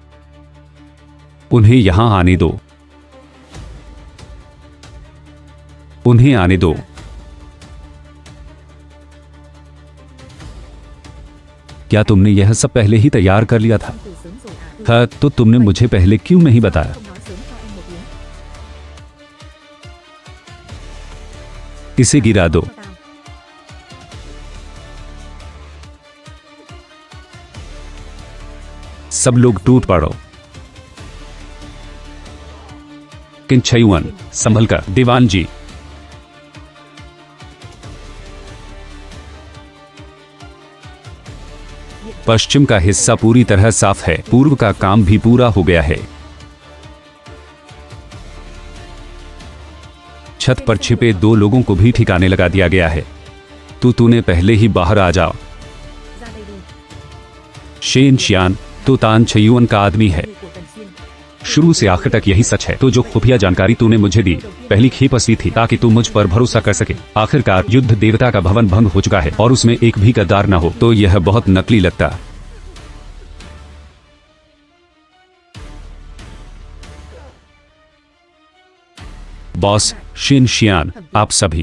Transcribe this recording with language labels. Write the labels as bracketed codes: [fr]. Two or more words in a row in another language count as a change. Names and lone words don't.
[hi] उन्हें यहां आने दो। उन्हें आने दो। क्या तुमने यह सब पहले ही तैयार कर लिया था? [vi] Từ sớm rồi à? [hi] हाँ, तो तुमने मुझे पहले क्यों नहीं बताया? [vi] Không nói sớm cho em một tiếng. [hi] इसे गिरा दो। [vi] Cho tao. [hi] सब लोग टूट पड़ो। किंचयुअन, संभल कर। दीवान जी, पश्चिम का हिस्सा पूरी तरह साफ है। पूर्व का काम भी पूरा हो गया है। छत पर छिपे 2 लोगों को भी ठिकाने लगा दिया गया है। तूने पहले ही बाहर आ जाओ। [vi] Ra đây đi. [hi] शेन शियान, तो तान छयुअन का आदमी है। [vi] Người của Tần Xuyên. [hi] शुरू से आखिर तक यही सच है। तो जो खुफिया जानकारी तूने मुझे दी, पहली खेप असली थी ताकि तू मुझ पर भरोसा कर सके। आखिरकार युद्ध देवता का भवन भंग हो चुका है और उसमें एक भी गद्दार न हो, तो यह बहुत नकली लगता। बॉस शिन शियान, आप सभी,